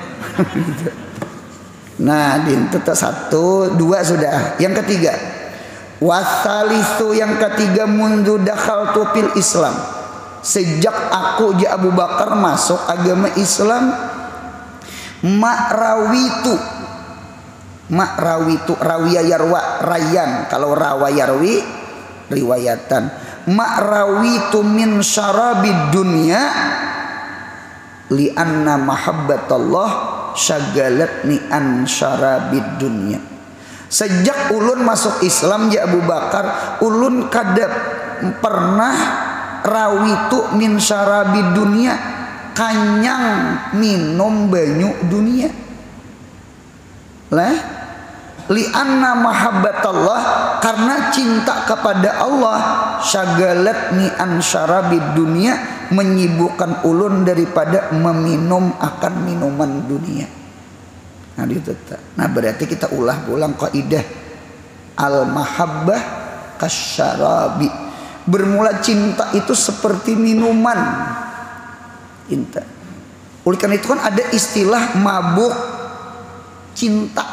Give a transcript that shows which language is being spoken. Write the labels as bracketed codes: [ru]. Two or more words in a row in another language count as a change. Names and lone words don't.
[bjn] Nah, tetap 1, 2 sudah. Yang ketiga, wasalisu, yang ketiga, [ar] منذ دخلت في الإسلام. [bjn] Sejak aku Abu Bakar masuk agama Islam, [ar] ما رويت, روي يروى ريا. Kalau روى يروي رواية. ما رويت من شراب الدنيا لأن محبة الله شغلتني عن شراب الدنيا. [bjn] Sejak ulun masuk Islam ya Abu Bakar, ulun kada pernah [ar] رويت من شراب الدنيا, [bjn] kanyang minum banyu dunia. Lah [ar] لأن محبة الله, [bjn] karena cinta kepada Allah, [ar] شغلتني عن شراب الدنيا, [bjn] menyibukkan ulun daripada meminum akan minuman dunia. Nah, berarti kita ulang kaidah [ar] المحبة كالشراب. [bjn] Bermula cinta itu seperti minuman. Cinta. Oleh karena itu kan ada istilah mabuk cinta.